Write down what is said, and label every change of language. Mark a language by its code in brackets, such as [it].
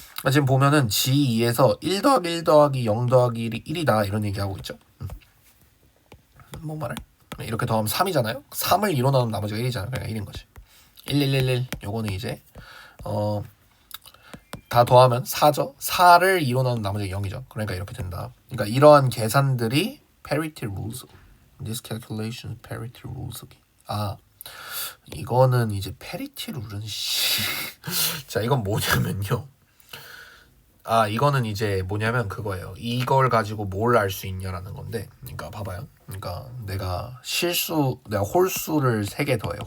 [ko] 지금 보면은 G2에서 1 더하기 1 더하기 0 더하기 1이 1이다 이런 얘기하고 있죠. 뭐 말을? 이렇게 더하면 3이잖아요. 3을 2로 나누면 나머지가 1이잖아요. 그러니까 1인 거지. 1, 1, 1, 1. 요거는 이제 다 더하면 4죠. 4를 2로 나누면 나머지가 0이죠. 그러니까 이렇게 된다. 그러니까 이러한 계산들이 parity rules. [en] This calculation parity rules. [ko] 아, 이거는 이제 parity 룰은 자, 이건 뭐냐면요. 아, 이거는 이제 뭐냐면 그거예요. 이걸 가지고 뭘 알 수 있냐라는 건데, 그러니까 봐봐요. 그러니까 내가 홀수를 3개 더해요.